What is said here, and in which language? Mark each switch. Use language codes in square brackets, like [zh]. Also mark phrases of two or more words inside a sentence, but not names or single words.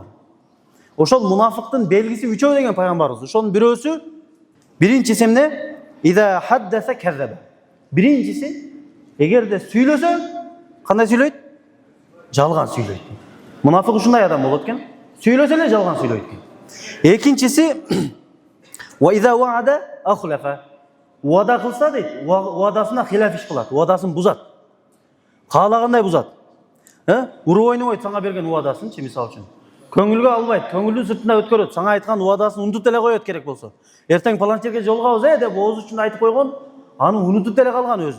[ky] Ошол мунафыктын белгиси 3 деген пайгамбарыбыз. Ошонун бирөөсү, биринчиси эмне? [ar] إذا حدث كذب. [ky] Биринчиси, эгерде сүйлөсө, кандай сүйлөйт? Жалган сүйлөйт. Мунафык ушундай адам болот экен. Сүйлөсө эле жалган сүйлөйт экен. Экинчиси, [ar] وإذا وعد أخلف. [ky] Уада кылса дейт, уадасына хилаф иш кылат, уадасын бузат. Каалагандай бузат. Уруп ойнобойт сага берген уадасынчы, мисалы үчүн. Көңүлгө албайт, көңүлдүн сыртына өткөрөт, сага айткан уадасын унутуп эле коет керек болсо. Эртең палан жерге жолугабыз деп ооз үчүн айтып койгон, аны унутуп эле калган өзү.